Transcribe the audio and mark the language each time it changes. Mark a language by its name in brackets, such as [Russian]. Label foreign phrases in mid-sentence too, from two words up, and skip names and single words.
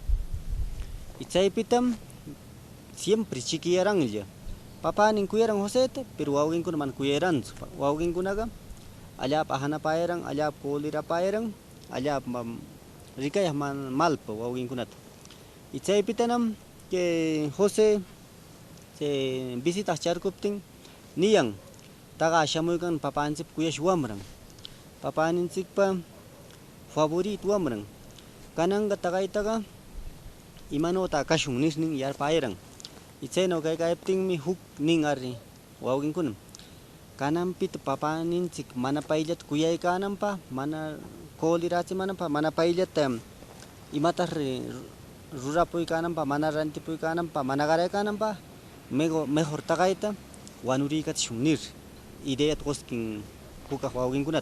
[Quechua] Y chaypitam siempre chiquiyaranlla papanin kuyaran Joséta pero wawkinkuna mana kuyaranchu wawkinkunaqa allapa ahanapayaran allapa kolirapayaran allapa rikayaq malpa wawkinkunata. Y chaypitanam [Spanish] que José se visita [Quechua] charkuptin niyan taga shamuykan papanchik kuyash wamran papaninchikpa favorito wamran kananga tagaytaqa imanota kashun nisnin yarpayaran. Y chayno kaykayaptinmi huk nin ari wawkinkuna kananpita papaninchik mana payllat kuyaykananpa mana kolirachimananpa mana payllata imataq rurapuykananpa mana rantipuykananpa mana qaraykananpa mejor taqayta wanuriykachishun nir ideyata quskin hukaq wawkinkunata.